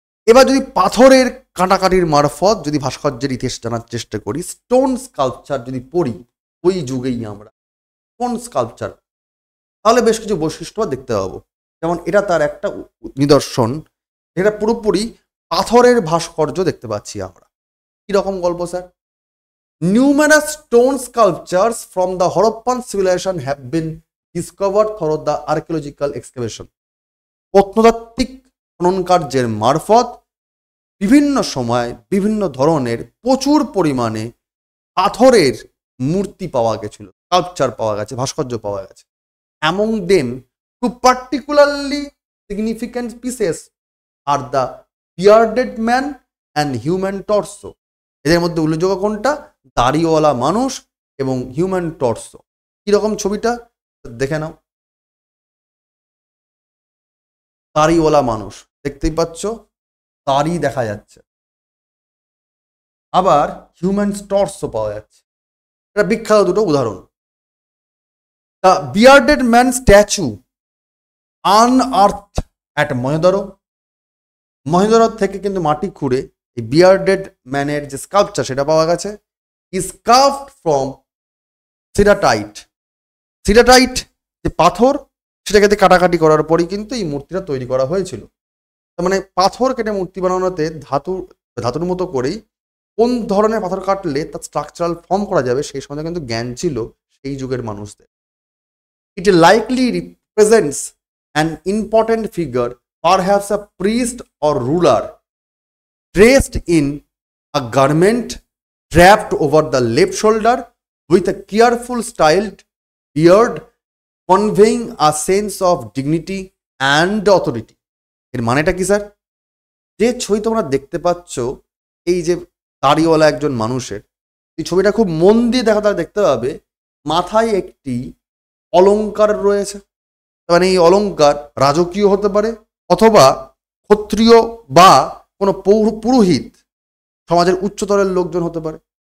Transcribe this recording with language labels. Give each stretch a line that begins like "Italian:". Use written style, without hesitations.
Bangla: এবার যদি পাথরের কাটাকাটির মারফত যদি ভাস্কর্যের ইতিহাস জানার চেষ্টা করি, স্টোন স্কাল্পচার যদি পড়ি ওই যুগেই আমরা স্টোন স্কাল্পচার, তাহলে বেশ কিছু বৈশিষ্ট্য দেখতে পাবো। যেমন এটা তার একটা নিদর্শন, এটা পুরোপুরি পাথরের ভাস্কর্য দেখতে পাচ্ছি আমরা। কিরকম গল্প sir?
English: Numerous stone sculptures from the Harappan civilization have been discovered through the archaeological excavation.
Bangla: প্রত্নতাত্ত্বিক খনন কার্যের মারফত বিভিন্ন সময় বিভিন্ন ধরনের প্রচুর পরিমাণে পাথরের মূর্তি পাওয়া গেছিল, স্কাল্পচার পাওয়া গেছে, ভাস্কর্য পাওয়া গেছে।
English: Among them, two particularly significant pieces are the bearded man and human torso.
Bangla: এদের মধ্যে উল্লেখযোগ্য কোনটা? দাড়িওয়ালা মানুষ এবং হিউম্যান টর্সো। কিরকম ছবিটা দেখে নাও, দাড়িওয়ালা মানুষ দেখতেই পাচ্ছ, দাড়ি দেখা যাচ্ছে, আবার হিউম্যান টর্সো পাওয়া যাচ্ছে। এটা বিখ্যাত দুটো উদাহরণ।
English: the bearded man statue unearth at
Bangla: Mohenjo-daro, Mohenjo-daro থেকে কিন্তু মাটি খুঁড়ে এই বিয়ার্ডেড ম্যানের যে স্কাল্পচার সেটা পাওয়া গেছে।
English: is carved from
Bangla: সিডাটাইট, সিডাটাইট যে পাথর সেটাকে কাটাকাটি করার পরই কিন্তু এই মূর্তিটা তৈরি করা হয়েছিল। তার মানে পাথর কেটে মূর্তি বানানোতে ধাতুর মতো করেই কোন ধরনের পাথর কাটলে তার স্ট্রাকচারাল ফর্ম করা যাবে সেই সম্বন্ধে কিন্তু জ্ঞান ছিল সেই যুগের মানুষদের।
English: It likely represents an important figure, perhaps a priest or ruler, dressed in a garment draped over the left shoulder with a careful styled beard, conveying a sense of dignity and authority.
Bangla: এর মানেটা কি sir? যে ছবি তোমরা দেখতে পাচ্ছ এই যে দাড়িওয়ালা একজন মানুষের, এই ছবিটা খুব মন দিয়ে দেখা তারা দেখতে পাবে মাথায় একটি অলংকার রয়েছে। মানে এই অলংকার রাজকীয় হতে পারে অথবা ক্ষত্রিয় বা কোনো পুরোহিত সমাজের উচ্চতরের লোকজন হতে পারে।